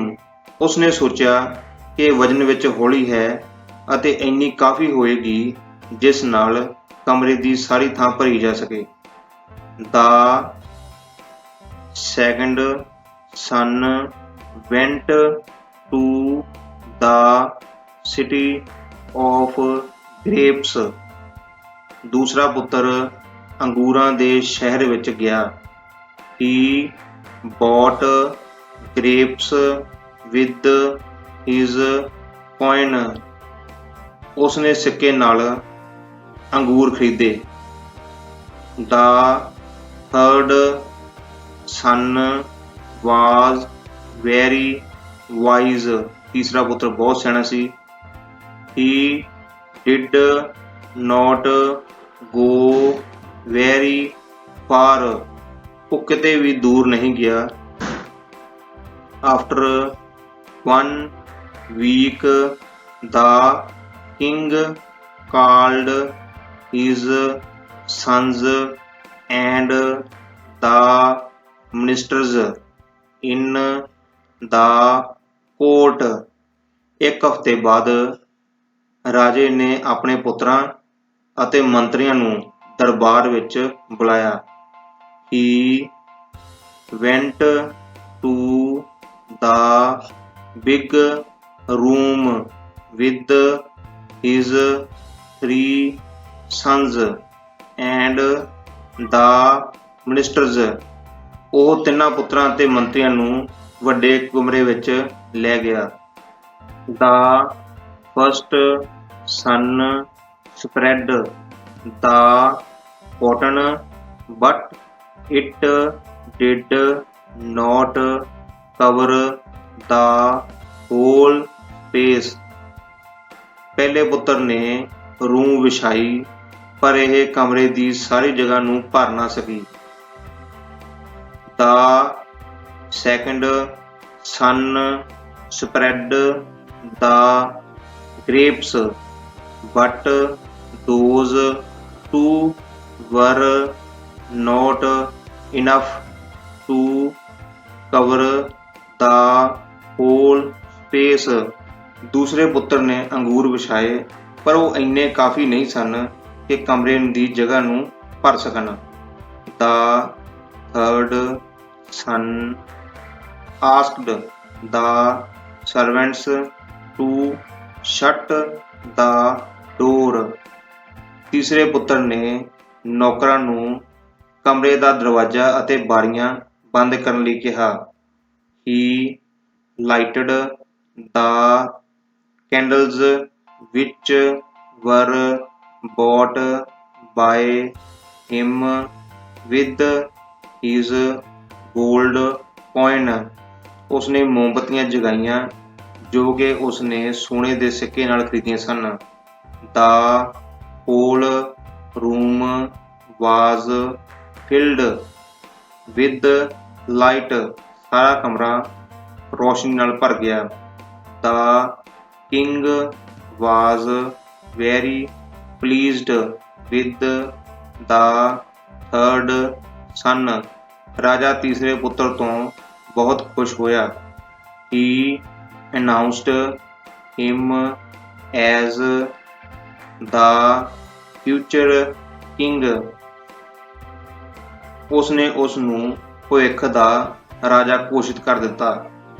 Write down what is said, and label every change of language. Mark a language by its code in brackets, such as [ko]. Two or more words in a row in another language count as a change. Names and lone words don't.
[pa] ਉਸਨੇ ਸੋਚਿਆ ਕਿ ਵਜਨ ਵਿੱਚ ਹੌਲੀ ਹੈ ਅਤੇ ਇੰਨੀ ਕਾਫੀ ਹੋਏਗੀ ਜਿਸ ਨਾਲ ਕਮਰੇ ਦੀ ਸਾਰੀ ਥਾਂ ਭਰੀ ਜਾ ਸਕੇ। [en] The second son went to the city of grapes। [pa] ਦੂਸਰਾ ਪੁੱਤਰ ਅੰਗੂਰਾਂ ਦੇ ਸ਼ਹਿਰ ਵਿੱਚ ਗਿਆ। [en] He bought grapes with his coin। [pa] ਉਸਨੇ ਸਿੱਕੇ ਨਾਲ ਅੰਗੂਰ ਖਰੀਦੇ। [en] The third son was very wise। [pa] ਤੀਸਰਾ ਪੁੱਤਰ ਬਹੁਤ ਸਿਆਣਾ ਸੀ। [en] He did not go very far। [pa] ਉਹ ਕਿਤੇ ਵੀ ਦੂਰ ਨਹੀਂ ਗਿਆ। [en] After 1 week the king called his sons and the ministers in the court। [pa] ਇੱਕ ਹਫ਼ਤੇ ਬਾਅਦ ਰਾਜੇ ਨੇ ਆਪਣੇ ਪੁੱਤਰਾਂ ਅਤੇ ਮੰਤਰੀਆਂ ਨੂੰ ਦਰਬਾਰ ਵਿੱਚ ਬੁਲਾਇਆ। [en] He went to the big room with his 3 sons and the ministers। [pa] ਉਹ ਤਿੰਨਾਂ ਪੁੱਤਰਾਂ ਅਤੇ ਮੰਤਰੀਆਂ ਨੂੰ ਵੱਡੇ ਕਮਰੇ ਵਿੱਚ ਲੈ ਗਿਆ। [en] The first son spread the cotton but it did not cover the whole space। [pa] ਪਹਿਲੇ ਪੁੱਤਰ ਨੇ ਰੂੰ ਵਿਛਾਈ ਪਰ ਇਹ ਕਮਰੇ ਦੀ ਸਾਰੀ ਜਗ੍ਹਾ ਨੂੰ ਭਰ ਨਾ ਸਕੀ। [en] The second son spread the grapes but those two were not enough to cover the whole space। [pa] ਦੂਸਰੇ ਪੁੱਤਰ ਨੇ ਅੰਗੂਰ ਵਿਛਾਏ ਪਰ ਉਹ ਇੰਨੇ ਕਾਫੀ ਨਹੀਂ ਸਨ ਕਿ ਕਮਰੇ ਦੀ ਜਗ੍ਹਾ ਨੂੰ ਭਰ ਸਕਣ। [en] The third son asked the servants to shut the door। [pa] ਤੀਸਰੇ ਪੁੱਤਰ ਨੇ ਨੌਕਰਾਂ ਨੂੰ ਕਮਰੇ ਦਾ ਦਰਵਾਜ਼ਾ ਅਤੇ ਬਾਰੀਆਂ ਬੰਦ ਕਰਨ ਲਈ ਕਿਹਾ। [en] He lighted the candles which were bought by him with his gold coin। [pa] ਉਸਨੇ ਮੋਮਬੱਤੀਆਂ ਜਗਾਈਆਂ ਜੋ ਕਿ ਉਸਨੇ ਸੋਨੇ ਦੇ ਸਿੱਕੇ ਨਾਲ ਖਰੀਦੀਆਂ ਸਨ। [en] The whole room was filled with light। [pa] ਸਾਰਾ ਕਮਰਾ ਰੋਸ਼ਨੀ ਨਾਲ ਭਰ ਗਿਆ। [en] The king was very pleased with the third son। [pa] ਰਾਜਾ ਤੀਸਰੇ ਪੁੱਤਰ ਤੋਂ ਬਹੁਤ ਖੁਸ਼ ਹੋਇਆ। [en] He announced him as the future king। [pa] ਉਸਨੇ ਉਸ ਨੂੰ ਭਵਿੱਖ ਦਾ ਰਾਜਾ ਘੋਸ਼ਿਤ ਕਰ ਦਿੱਤਾ।